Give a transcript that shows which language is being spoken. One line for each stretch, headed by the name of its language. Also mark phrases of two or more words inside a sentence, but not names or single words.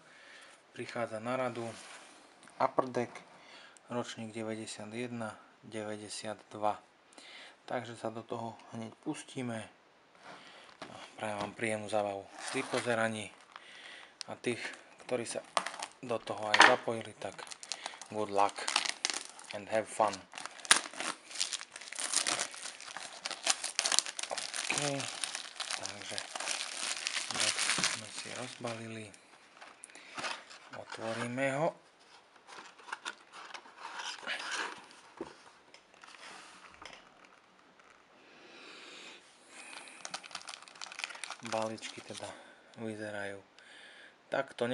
Slovak: Prichádza na radu Upper Deck, ročník 91-92. Takže sa do toho hneď pustíme. Prajem vám príjemnú zábavu pri pozeraní a tých, ktorí sa do toho aj zapojili, tak
English: good luck and have fun.
Slovak: OK, takže box sme si rozbalili, otvoríme ho. Balíčky teda vyzerajú takto.